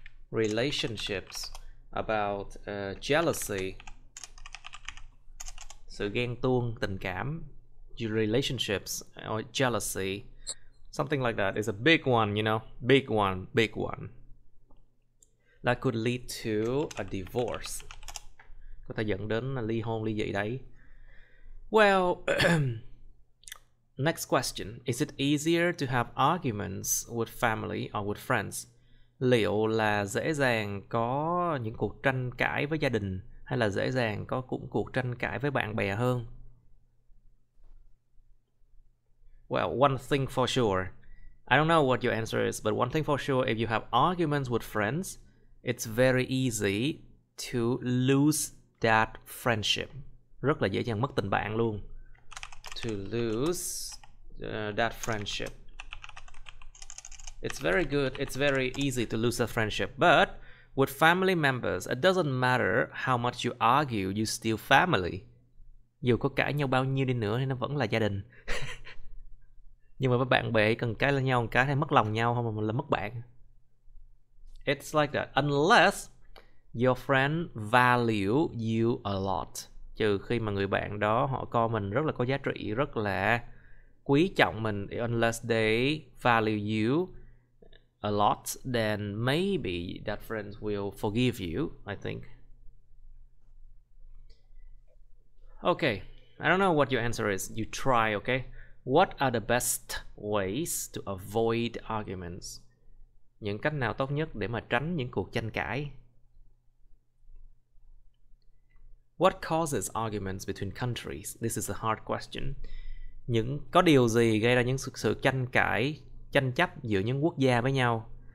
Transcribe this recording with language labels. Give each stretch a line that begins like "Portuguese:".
English: Relationships, about jealousy,
Vietnamese: sự ghen tuông, tình cảm,
English: relationships or jealousy. Something like that is a big one, you know, big one. That could lead to a divorce.
Vietnamese: Có thể dẫn đến ly hôn, ly dị đấy.
English: Well, next question. Is it easier to have arguments with family or with friends?
Vietnamese: Liệu là dễ dàng có những cuộc tranh cãi với gia đình hay là dễ dàng có cuộc tranh cãi với bạn bè hơn?
English: Well, one thing for sure. I don't know what your answer is, but one thing for sure, if you have arguments with friends, it's very easy to lose that friendship.
Vietnamese: Rất là dễ dàng mất tình bạn luôn.
English: To lose that friendship. It's very good. It's very easy to lose that friendship. But with family members, it doesn't matter how much you argue, you still family.
Vietnamese: Dù có cãi nhau bao nhiêu đi nữa thì nó vẫn là gia đình. Nhưng mà với bạn bè cần cãi lên nhau một cái hay mất lòng nhau không mà là mất bạn.
English: It's like that. Unless your friend value you a lot.
Vietnamese: Trừ khi mà người bạn đó họ coi mình rất là có giá trị, rất là quý trọng mình.
English: Unless they value you a lot, then maybe that friend will forgive you, I think. Okay, I don't know what your answer is. You try, okay? What are the best ways to avoid arguments?
Vietnamese: Những cách nào tốt nhất để mà tránh những cuộc tranh cãi?
English: What causes arguments between countries? This is a hard question.
Vietnamese: Có điều gì gây ra những sự tranh cãi, tranh chấp giữa những quốc gia với nhau?